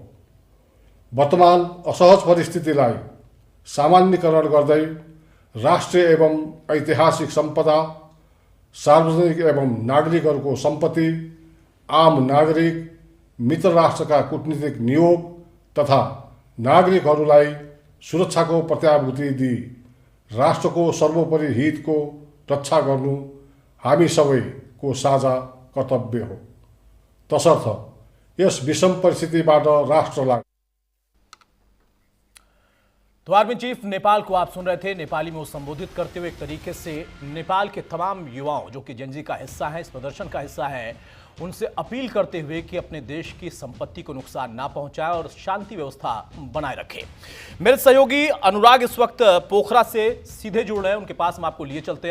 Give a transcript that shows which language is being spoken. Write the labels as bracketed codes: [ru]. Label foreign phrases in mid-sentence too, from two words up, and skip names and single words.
[ne] वर्तमान असहज परिस्थितिलाई सामान्यीकरण गर्दै राष्ट्रिय एवं ऐतिहासिक सम्पदा, सार्वजनिक एवं नागरिकहरूको सम्पत्ति, आम नागरिक, मित्र राष्ट्रका कूटनीतिक नियोग तथा नागरिकहरूलाई सुरक्षाको प्रत्याभूति दिई राष्ट्रको सर्वोपरि हितको रक्षा गर्नु हामी सबैको साझा कर्तव्य हो। तसर्थ यस विषम परिस्थितिबाट राष्ट्रलाई। [hi] तो [en] army chief [hi] नेपाल को आप सुन रहे थे। नेपाली में वो संबोधित करते हुए एक तरीके से नेपाल के तमाम युवाओं जो कि जेनजी का हिस्सा है, इस प्रदर्शन का हिस्सा है, उनसे अपील करते हुए कि अपने देश की संपत्ति को नुकसान ना पहुंचाए और शांति व्यवस्था बनाए रखे। मेरे सहयोगी अनुराग इस वक्त पोखरा से सीधे जुड़ रहे हैं, उनके पास हम आपको लिए चलते हैं।